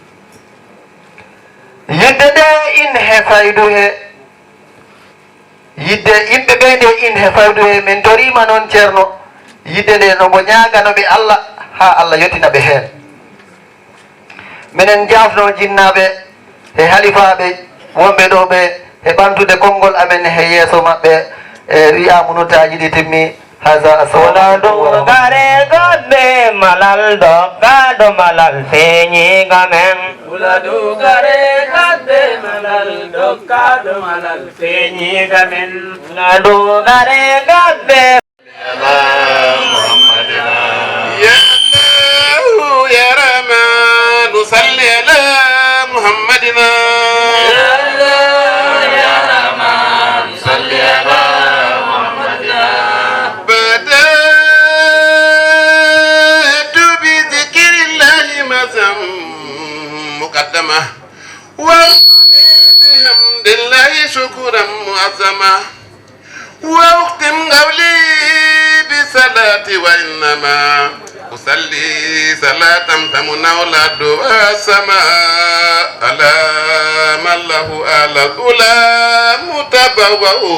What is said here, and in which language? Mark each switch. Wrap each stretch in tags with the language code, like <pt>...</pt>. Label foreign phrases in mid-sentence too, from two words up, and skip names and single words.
<ff>yidde nde in he faydu he yidde yimɓe ɓe nde in he faydu he min torima noon ceerno yidde nde nomo ñaganoɓe allah ha allah yettina ɓe heen minen jafno jinnaɓe e halifaɓe wonɓe ɗo ɓe e ɓamtude konngol amen he yeeso maɓɓe e wiyamunotaji ɗi timmi haza asawadu gare gaɓɓe malal doggaɗo malal feñiga men Uladu gare gaɓɓe malal doggaɗo malal feñiga men uladu gare gaɓɓe</ff> <ar>يا رحمن صل على محمدنا يا رحمن صل على محمدنا بدأت بذكر الله مزم مقدمة وأغني بحمد الله شكرا معظما وأختم قولي بصلاة وإنما أصلي صلاة تمنع الأرض والسماء على من له على الأولى متبوأ</ar>